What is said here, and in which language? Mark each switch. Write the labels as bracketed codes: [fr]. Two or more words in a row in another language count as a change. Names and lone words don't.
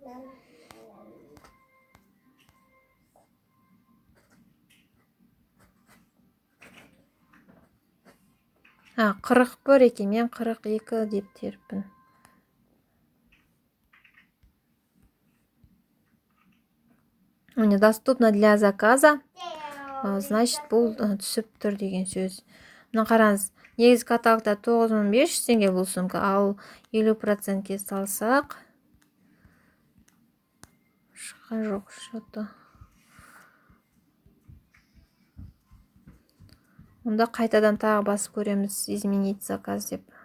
[kk] 41 екен, мен 42 деп теріппін. Міне, [ru] доступно для заказа. [kk] Значит, бұл түсіп тұр деген сөз. Мына қараңыз, негізгі каталогта 9500 теңге бұл сумка, ал 50%-ке салсақ шыққан жоқ что-то. Онда қайтадан тағы басып көреміз, [ru] изменить заказ [kk] деп.